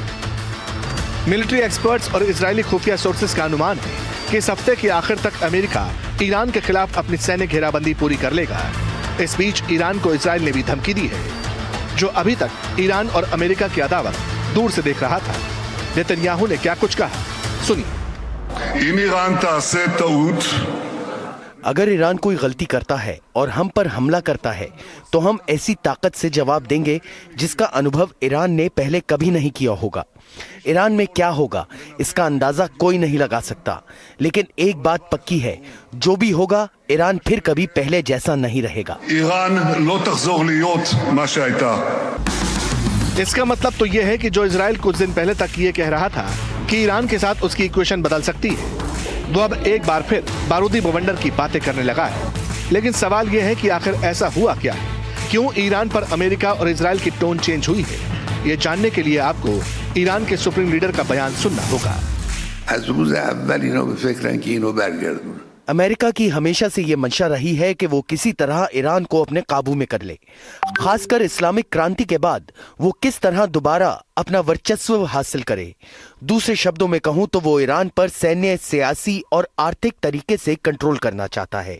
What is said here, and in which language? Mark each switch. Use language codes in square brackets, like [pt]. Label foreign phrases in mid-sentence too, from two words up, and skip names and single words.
[en] military experts [hi] और इजरायली खुफिया सोर्सेज का अनुमान है कि इस हफ्ते के आखिर तक अमेरिका ईरान के खिलाफ अपनी सैन्य घेराबंदी पूरी कर लेगा। इस बीच ईरान को इजरायल ने भी धमकी दी है, जो अभी तक ईरान और अमेरिका की अदावत दूर से देख रहा था। नेतन्याहू ने क्या कुछ कहा, सुनिए। [he] אם איראן תעשה טעות, [hi] अगर ईरान कोई गलती करता है और हम पर हमला करता है तो हम ऐसी ताकत से जवाब देंगे जिसका अनुभव ईरान ने पहले कभी नहीं किया होगा। ईरान में क्या होगा इसका अंदाजा कोई नहीं लगा सकता, लेकिन एक बात पक्की है, जो भी होगा ईरान फिर कभी पहले जैसा नहीं रहेगा। [he] איראן לא תחזור להיות מה שהייתה. [hi] इसका मतलब तो यह है कि जो इजराइल कुछ दिन पहले तक ये कह रहा था कि ईरान के साथ उसकी इक्वेशन बदल सकती है, वो अब एक बार फिर बारूदी बवंडर की बातें करने लगा है। लेकिन सवाल यह है कि आखिर ऐसा हुआ क्या है, क्यों ईरान पर अमेरिका और इजराइल की [en] tone change [hi] हुई है? ये जानने के लिए आपको ईरान के [en] supreme leader [hi] का बयान सुनना होगा। [fa] از روز اول اینا به فکرن که اینو برگردونن. [hi] अमेरिका की हमेशा से ये मंशा रही है कि वो किसी तरह ईरान को अपने काबू में कर ले। खासकर इस्लामिक क्रांति के बाद वो किस तरह दोबारा अपना वर्चस्व हासिल करे। दूसरे शब्दों में कहूं तो वो ईरान पर सैन्य, सियासी और आर्थिक तरीके से कंट्रोल करना चाहता है।